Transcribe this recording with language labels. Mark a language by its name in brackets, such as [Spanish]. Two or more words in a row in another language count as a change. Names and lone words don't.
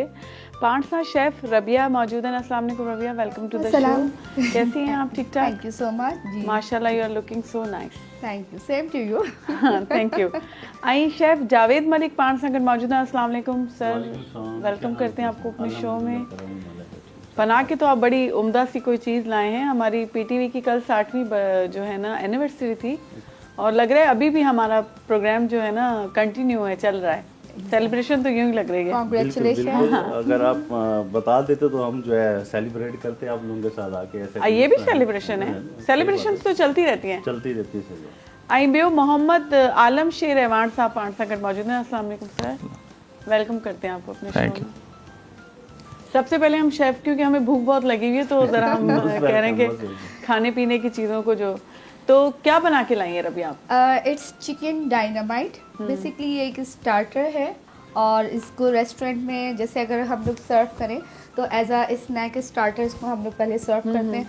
[Sindhi] पाण सां शेफ़ रबिया मौजूद आहिनि। [Arabic] السلام علیکم [Urdu] रबिया, [English] welcome to the show. [Urdu] کیسی ہیں آپ؟ ٹھیک ٹھاک? [English] Thank you so much ji. [Urdu] ماشاءاللہ, [English] You are looking so nice. Thank you, same to you. Thank you. [Sindhi] ऐं शेफ़ जावेद मलिक पाण सां गॾु मौजूद हैं। [Arabic] السلام علیکم [Urdu] سر، ویلکم کرتے ہیں آپ کو اپنے شو میں. بنا کے تو آپ بڑی عمدہ سی کوئی چیز لائے ہیں. ہماری پی ٹی وی کی کل 60ویں جو ہے نا اینیورسری تھی اور لگ رہا ہے ابھی بھی ہمارا پروگرام جو ہے نا کنٹینیو ہے، چل رہا ہے. سیلیبریشن تو یوں ہی لگ رہی ہے. کانگریچولیشن. اگر آپ بتا دیتے تو ہم جو ہے سیلیبریٹ کرتے ہیں آپ لوگوں کے ساتھ آ کے. ایسے یہ بھی سیلیبریشن ہے. سیلیبریشن تو چلتی رہتی ہیں. چلتی رہتی ہے. [Sindhi] आई बियो मोहम्मद आलम शेर एवान साहब पाण सां गॾु मौजूद हैं। [Arabic] السلام علیکم [Urdu] سر، ویلکم کرتے ہیں آپ کو اپنے شو میں۔ سب سے پہلے ہم شیف، کیونکہ ہمیں بھوک بہت لگی ہوئی ہے تو ذرا ہم کہہ رہے ہیں کہ کھانے پینے کی چیزوں کو جو، تو کیا بنا کے لائی ہے ربی آپ? [English] It's chicken dynamite. [Urdu] بیسکلی یہ ایک اسٹارٹر ہے اور اس کو ریسٹورنٹ میں جیسے اگر ہم لوگ سرو کریں تو [English] as a snack starter [Urdu] اس کو ہم لوگ پہلے سرو کرتے ہیں.